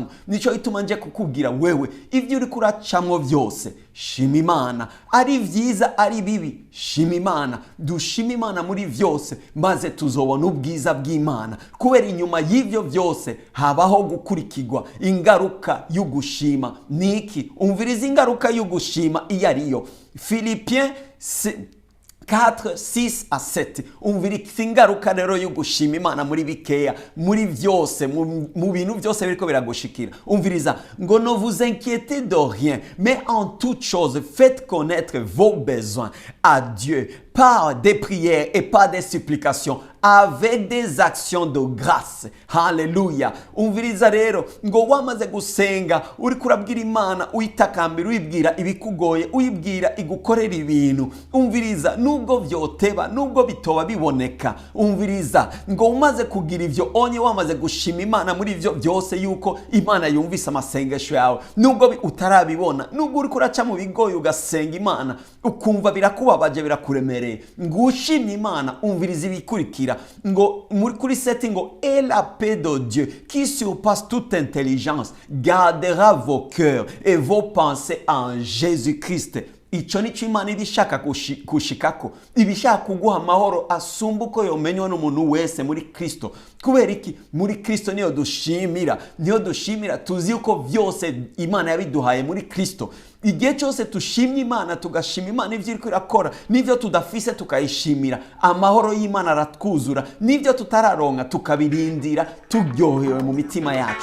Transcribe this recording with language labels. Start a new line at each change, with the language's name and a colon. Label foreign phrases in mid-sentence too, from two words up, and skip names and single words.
Rundi: Nico ituma nje kukubwira wewe, ivyo uri kuracamo byose shima Imana, ari vyiza ari bibi shima Imana, dushima Imana muri byose maze tuzobona ubwiza bw'Imana. Kubera inyuma y'ivyo byose habaho gukurikirwa ingaruka y'ugushima. Niki? Umviriza ingaruka y'ugushima iyo ariyo.
French: Philippiens 4, 6 à 7.
Rundi: Umviriza ingaruka rero yo gushima Imana muri bikeya, muri byose, mu bintu byose biriko biragushikira. Umviriza ngo
French: ne vous inquiétez de rien, mais en toute chose faites connaître vos besoins à Dieu par des prières et par des supplications avec des actions de grâce.
Rundi: Haleluya. Umviriza rero ngo wamaze gusenga uri kurabwira Imana, uyitakambira, uyibwira ibikugoye, uyibwira igukorera ibintu. Umviriza nubwo vyoteba, nubwo bitoba biboneka. Umviriza ngo umaze kugira ivyo onye wamaze gushima Imana muri ivyo byose yuko Imana yumvise amasengesho yawe. Nubwo utarabibona, nubwo uri kuraca mu bigoye ugasenga Imana ukumva birakubabaje birakuremereye, ngo ushimye Imana, umviriza ibikurikira ngo muri kuri setting ngo
French: et la paix de Dieu qui surpasse toute intelligence gardera vos cœurs et vos pensées en Jésus-Christ.
Rundi: Ico nico Imana ibishaka kushikako, ibishaka kuguha amahoro asumba uko yomenywa n'umuntu wese muri Kristo. Kubera iki? Muri Kristo niyo dushimira, tuzi uko byose Imana yabiduhaye muri Kristo. Igihe cyose tushimye Imana, tugashima Imana ivyo iriko irakora, n'ivyo tudafise tukayishimira, amahoro y'Imana aratwuzura, n'ivyo tutararonka tukabirindira turyohewe mu mitima yacu.